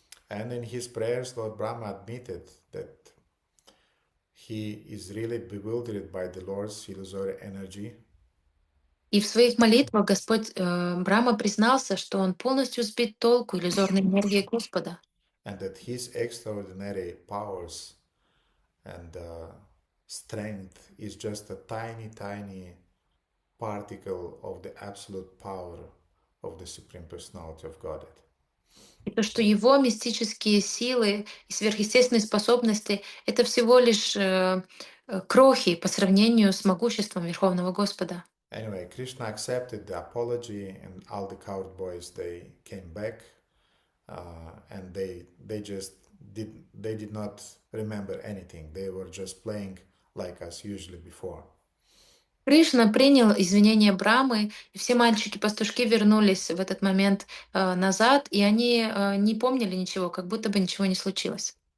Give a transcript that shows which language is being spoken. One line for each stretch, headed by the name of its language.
English: And in his prayers, Lord Brahma admitted that he is really bewildered by the Lord's illusory energy,
Russian: И в своих молитвах Господь Брахма признался, что он полностью сбит толку иллюзорной энергии Господа.
English: and that his extraordinary powers and strength is just a tiny particle of the absolute power of the Supreme Personality of Godhead.
Russian: И то, что его мистические силы и сверхъестественные способности — это всего лишь крохи по сравнению с могуществом Верховного Господа.
English: Anyway, Krishna accepted the apology, and all the cowboys, they came back, and they did not remember anything. They were just playing like us usually before.
Russian: Кришна принял извинения Брамы, и все мальчики-пастушки вернулись в этот момент назад, и они не помнили ничего, как будто бы ничего не случилось.